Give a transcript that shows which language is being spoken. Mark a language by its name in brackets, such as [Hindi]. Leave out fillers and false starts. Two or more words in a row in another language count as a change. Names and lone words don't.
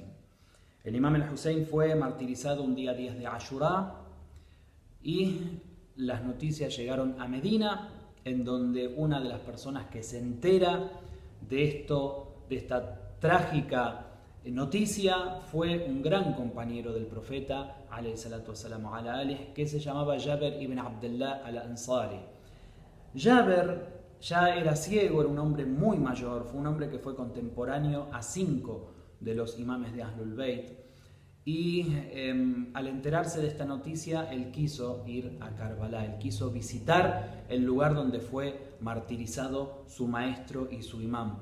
[Spanish] El Imam el-Husayn fue martirizado un día 10 de Ashura y las noticias llegaron a Medina, en donde una de las personas que se entera de esto, de esta trágica noticia, fue un gran compañero del profeta [Arabic] عليه الصلاة والسلام على آله, [Spanish] que se llamaba Jabir ibn Abdullah al-Ansari. Jabir ya era ciego, era un hombre muy mayor, fue un hombre que fue contemporáneo a 5 de los imames de Ahlul Bayt, y al enterarse de esta noticia él quiso ir a Karbala, él quiso visitar el lugar donde fue martirizado su maestro y su imam.